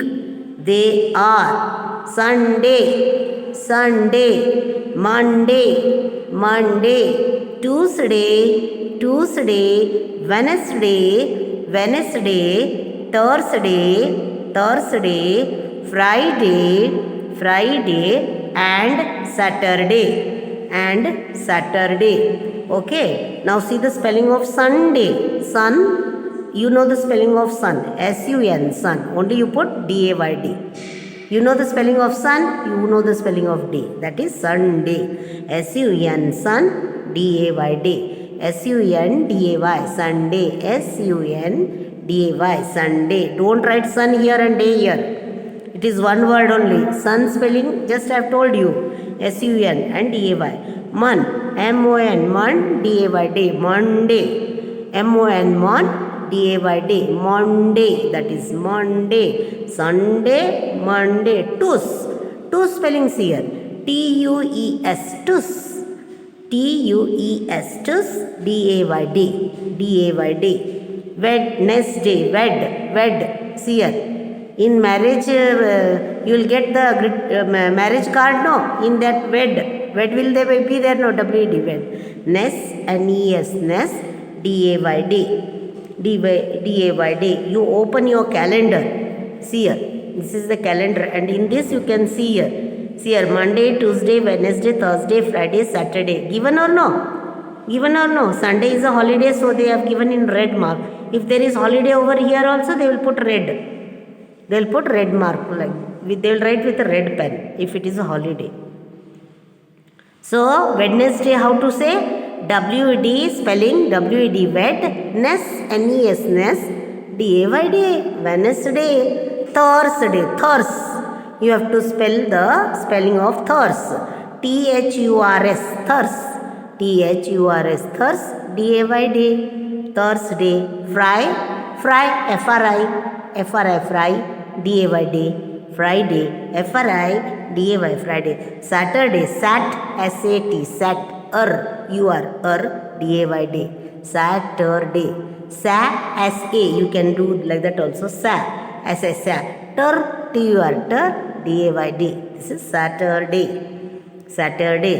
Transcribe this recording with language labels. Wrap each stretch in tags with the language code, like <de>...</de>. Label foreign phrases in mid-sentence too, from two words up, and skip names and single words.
<en>They are Sunday, Monday, Tuesday, Wednesday, Thursday, Friday, and Saturday. Okay. Now see the spelling of Sunday. Sun, you know the spelling of sun. S-U-N, sun. Only you put D-A-Y-D. You know the spelling of sun, you know the spelling of day. That is Sunday. S-U-N, sun, D-A-Y-D. S-U-N-D-A-Y, Sunday. S-U-N-D-A-Y, Sunday. Don't write sun here and day here. It is one word only. Sun spelling, just I have told you. S-U-N and D-A-Y. Mon, M-O-N, mon, D-A-Y, day. Monday. M-O-N, mon, D-A-Y-D. Monday. That is Monday. Sunday, Monday. Tus. Tus spellings here. T-U-E-S. Tus. T-U-E-S. Tus. D-A-Y-D. D-A-Y-D. Wednesday. Wed. See here. In marriage, you will get the marriage card, no? In that wed will there be there, no? W-E-D, wed. Nes, N-E-S, Nes, D-A-Y-D. D-A-Y-D. You open your calendar. See here. This is the calendar, and in this you can see here. See here, Monday, Tuesday, Wednesday, Thursday, Friday, Saturday. Given or no? Given or no? Sunday is a holiday, so they have given in red mark. If there is holiday over here also, they will put red. They will put red mark, like they will write with a red pen if it is a holiday. So Wednesday, how to say? W-E-D spelling, W-E-D, wed. Nes, N-E-S, Nes, D-A-Y-D, Wednesday. Thursday, thurs. You have to spell the spelling of thurs. T-H-U-R-S, thurs. T-H-U-R-S, thurs. D-A-Y-D, Thursday. Fry, F-R-I, fry, D-A-Y-D, Friday, F-R-I, D-A-Y, Friday. Saturday, sat, S-A-T, sat, U-R, D-A-Y-D, Saturday. Sa, S-A. You can do like that also. Sa, S-A, Tur, T-U-R, Tur, D-A-Y-D. This is Saturday. Saturday.</en>